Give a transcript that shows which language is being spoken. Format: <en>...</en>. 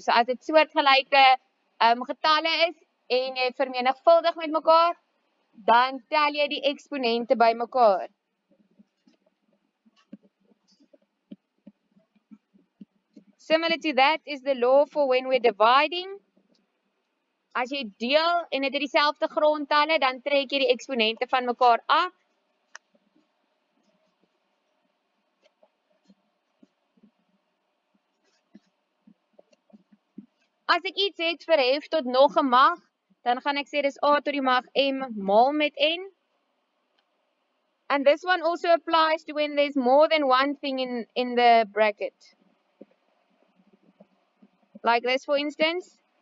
<af>So as dit soortgelyke getalle is en jy vermenigvuldig met mekaar, dan tel jy die eksponente by mekaar.</af> <en>Similar to that is the law for when we're dividing.</en> <af>As jy deel en dit het dieselfde grondtalle, dan trek jy die eksponente van mekaar af. As ek iets het verhef tot nog 'n mag, dan gaan ek sê dis a tot die mag m maal met n.</af> <en>And this one also applies to when there's more than one thing in the bracket. Like this, for instance.</en>